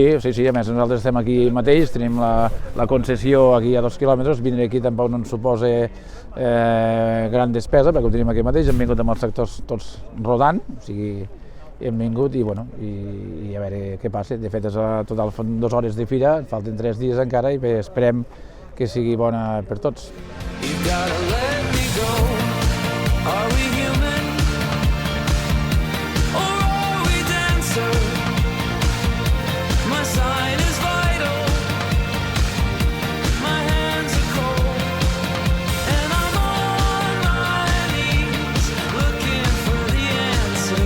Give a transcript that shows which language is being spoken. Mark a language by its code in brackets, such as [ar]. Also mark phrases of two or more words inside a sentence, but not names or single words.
[ca] Sí, a més nosaltres estem aquí mateix, tenim la concessió aquí a 2 quilòmetres, vindre aquí tampoc no ens suposa gran despesa, perquè ho tenim aquí mateix, hem vingut amb els sectors tots rodant, o sigui, hem vingut i a veure què passa. De fet, és a total 2 hores de fira, falten 3 dies encara i bé, esperem que sigui bona per tots. [en] You gotta let me go. Are we human? Or are we dancer? My sign is vital. My hands are cold. And I'm on my knees looking for the answer.